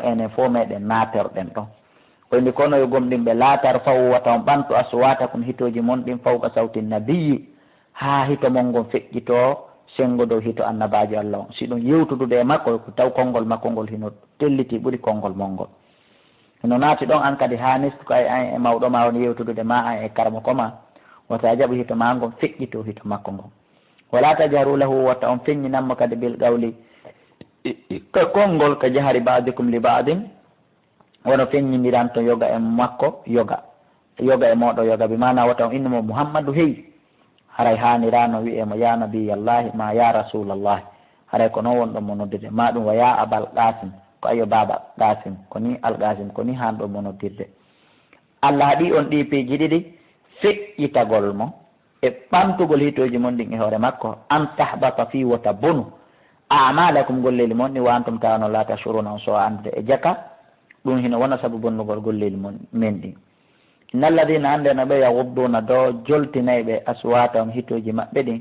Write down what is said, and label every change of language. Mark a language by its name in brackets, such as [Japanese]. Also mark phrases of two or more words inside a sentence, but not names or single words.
[Fula] enen fo meɗen naterɗen ɗon oyndi kono yo gomɗinɓe laatar faw wata on ɓantu aswatakum hitoji mon ɗin [Arabic] فوق صوت النبي [Fula] ha hito mon ngon feƴƴito sengo dow hito annabaji Allah on si ɗum yewtudude e makko ko taw konngol makko ngol hino telliti ɓuuri konngol mon ngol hino naati ɗon an kadi ha nestuko ay an e mawɗo ma on yewtudude ma an e karmo koma wata jaɓi hito ma ngon feƴƴito hito makko ngon [Arabic] ولا تجهروا له [Fula] wata on feññinanmo kadi [Arabic] بالقول [Fula] ka konngol ka [Arabic] كجهر بعضكم لبعض [Fula] wono feññiniran to yoga e makko yoga e moɗo yoga bi mana wata on innimo Muhammadu hey haray hanirano wiyemo [Arabic] يا نبي الله [Fula] ma [Arabic] يا رسول الله [Fula] haray ko noon wonɗon mo noddirde ma ɗum [Arabic] ويا أبا القاسم [Fula] ko ayo baba qasim ko ni al qasim ko ni hanɗo mo noddirde Allah haɗi on ɗi piiji ɗiɗi feƴƴitagol mo e ɓantugol hitoji mon ɗin e hoore makko [Arabic] أن تحبط [Fula] fi wota bonu amalakum golleli mon ɗi [Arabic] وأنتم [Fula] tawano [Arabic] لا تشعرون [Fula] on sowa andude e jaka ɗum hino wona sabu bonnugol golleli mon men ɗin innalladina hande no ɓe yagudduna do joltinayɓe aswata on hitoji maɓɓe ɗin